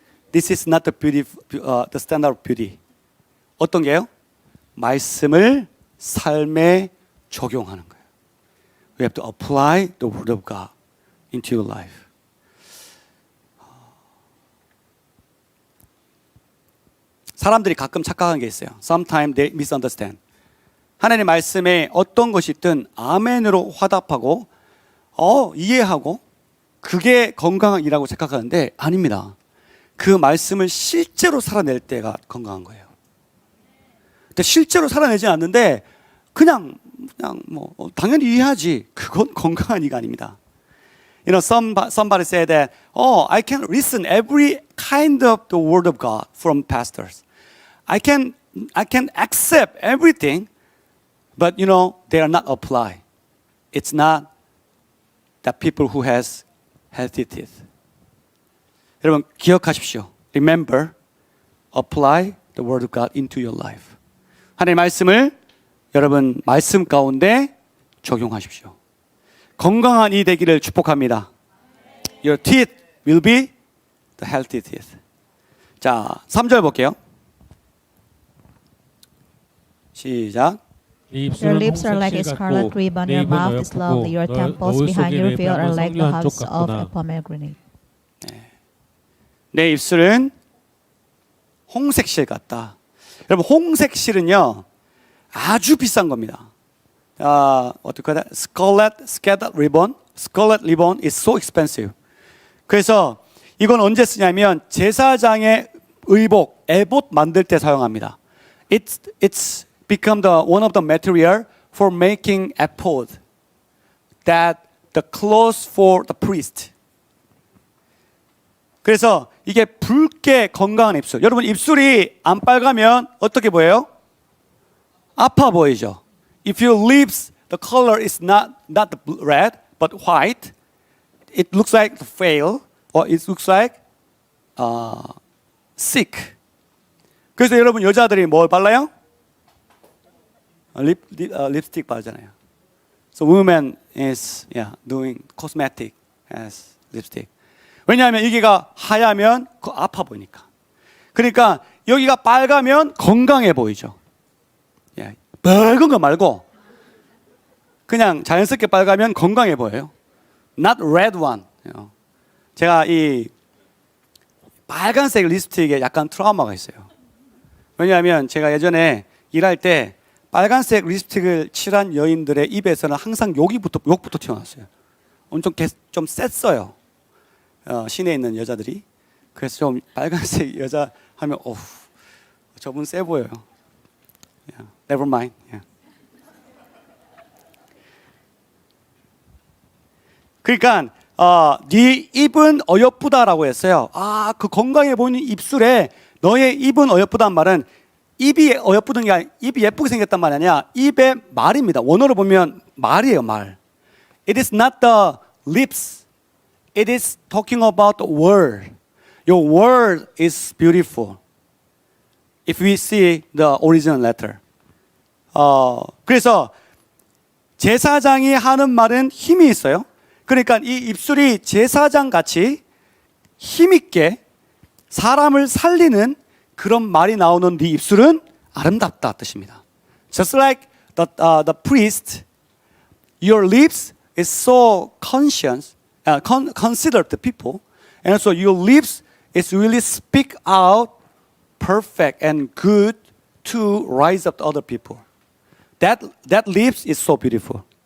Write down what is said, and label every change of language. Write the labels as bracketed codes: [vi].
[en] This is not the beauty, the standard of beauty. [ko] 어떤 게요? 말씀을 삶에 적용하는 거예요. [en] We have to apply the word of God into your life. [ko] 사람들이 가끔 착각한 게 있어요. [en] Sometimes they misunderstand. [ko] 하나님의 말씀에 어떤 것이 있든 아멘으로 화답하고 이해하고 그게 건강한 일이라고 생각하는데 아닙니다. 그 말씀을 실제로 살아낼 때가 건강한 거예요. 근데 실제로 살아내지 않는데 그냥 뭐 당연히 이해하지. 그건 건강한 이가 아닙니다. [en] You know, somebody said that, I can listen every kind of the word of God from pastors. I can accept everything, but you know, they are not applied. It's not the people who has healthy teeth. [ko] 여러분 기억하십시오. [en] Remember, apply the word of God into your life. [ko] 하나님의 말씀을 여러분 말씀 가운데 적용하십시오. 건강한 이 되기를 축복합니다. [en] Your teeth will be the healthy teeth. [ko] 자, 3절 볼게요. 시작. [en] Your lips are like a scarlet ribbon, your mouth is lovely, your temples behind your veil are like the hubs of a pomegranate. [ko] 내 입술은 홍색실 같다. 여러분 홍색실은요 아주 비싼 겁니다. 어떻게 하다? [en] Scarlet ribbon is so expensive. [ko] 그래서 이건 언제 쓰냐면 제사장의 의복, 에봇 만들 때 사용합니다. [en] It's become one of the material for making ephod, that the clothes for the priest. [ko] 그래서 이게 붉게 건강한 입술. 여러분 입술이 안 빨가면 어떻게 보여요? 아파 보이죠. [en] If your lips, the color is not red but white, it looks like fail or it looks like sick. [ko] 그래서 여러분 여자들이 뭘 발라요? 립스틱 바르잖아요. [en] So women is doing cosmetic as lipstick. [ko] 왜냐하면 여기가 하얗면 아파 보이니까. 그러니까 여기가 빨가면 건강해 보이죠. 빨간 거 말고 그냥 자연스럽게 빨가면 건강해 보여요. [en] Not red one. [ko] 제가 이 빨간색 립스틱에 약간 트라우마가 있어요. 왜냐하면 제가 예전에 일할 때 빨간색 립스틱을 칠한 여인들의 입에서는 항상 욕부터 튀어나왔어요. 엄청 좀 셌어요. 시내에 있는 여자들이. 그래서 좀 빨간색 여자 하면 저분 세 보여요. [en] Never mind. [ko] 그러니까 네 입은 어여쁘다라고 했어요. 그 건강해 보이는 입술에 너의 입은 어여쁘다는 말은 입이 어여쁘던 게 아니라 입이 예쁘게 생겼단 말이 아니야. 입의 말입니다. 원어로 보면 말이에요, 말. It is not the lips. It is talking about the word. Your word is beautiful. If we see the original letter. 그래서 제사장이 하는 말은 힘이 있어요. 그러니까 이 입술이 제사장 같이 힘있게 사람을 살리는 그런 말이 나오는 네 입술은 아름답다 뜻입니다. [en] Just like the priest, your lips is so conscious, consider the people, and also your lips is really speak out perfect and good to rise up to other people. That lips is so beautiful.